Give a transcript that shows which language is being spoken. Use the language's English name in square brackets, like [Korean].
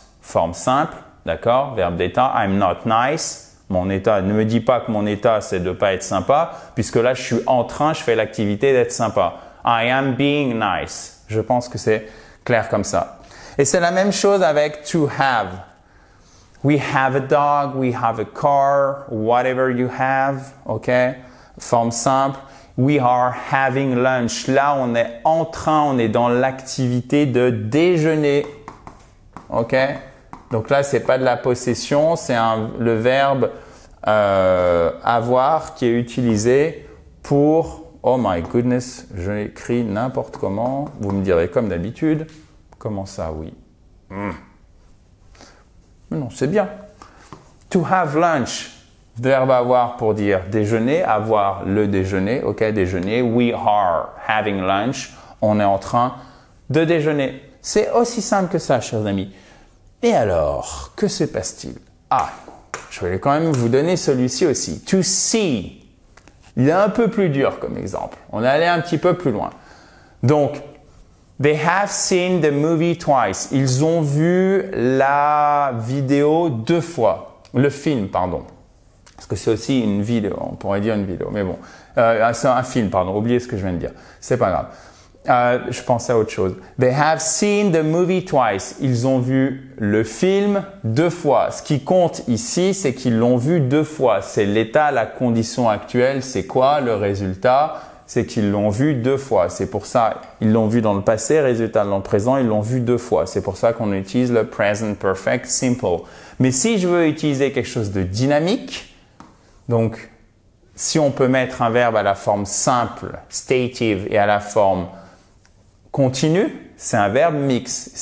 [French] Forme simple, d'accord? Verbe d'état, [English] I'm not nice. [French] Mon état, ne me dis pas que mon état c'est de pas être sympa, puisque là je suis en train, je fais l'activité d'être sympa. [English] I am being nice. [French] Je pense que c'est clair comme ça. Et c'est la même chose avec [English] to have. We have a dog, we have a car, whatever you have, ok? [French] Forme simple. [English] We are having lunch. [French] Là, on est dans l'activité de déjeuner. Ok? Donc là, c'est pas de la possession, c'est le verbe avoir qui est utilisé pour [English] Oh my goodness, [French] j'écris n'importe comment. Vous me direz comme d'habitude. Comment ça, oui? Mais non, c'est bien. [English] To have lunch. [French] Verbe avoir pour dire déjeuner, avoir le déjeuner, ok, déjeuner. [English] We are having lunch. [French] On est en train de déjeuner. C'est aussi simple que ça, chers amis. Et alors, que se passe-t-il? Ah, je vais quand même vous donner celui-ci aussi. [English] To see. [French] Il est un peu plus dur comme exemple. On est allé un petit peu plus loin. Donc, [English] they have seen the movie twice. [French] Ils ont vu la vidéo 2 fois. Le film, pardon. Parce que c'est aussi une vidéo. On pourrait dire une vidéo. Mais bon, c'est un film, pardon. Oubliez ce que je viens de dire. C'est pas grave. Je pensais à autre chose. [English] They have seen the movie twice. [French] Ils ont vu le film 2 fois. Ce qui compte ici, c'est qu'ils l'ont vu 2 fois. C'est l'état, la condition actuelle. C'est quoi le résultat? C'est qu'ils l'ont vu 2 fois. C'est pour ça, ils l'ont vu dans le passé, résultat dans le présent, ils l'ont vu 2 fois. C'est pour ça qu'on utilise le present perfect simple. Mais si je veux utiliser quelque chose de dynamique, donc si on peut mettre un verbe à la forme simple, stative, et à la forme continue, c'est un verbe mix.